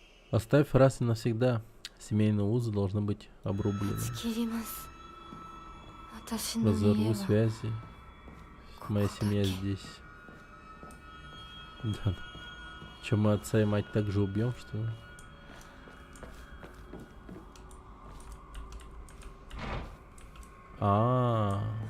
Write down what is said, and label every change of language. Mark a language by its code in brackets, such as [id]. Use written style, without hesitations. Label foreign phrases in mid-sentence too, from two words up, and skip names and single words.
[ru] Оставь раз и навсегда. Семейные узы должны быть обрублены. [ja] 切ります。私の家 [ru] Разорву [ja] は [ru] связи. Моя семья здесь. Да. Че, мы отца и мать также убьем, что ли? А.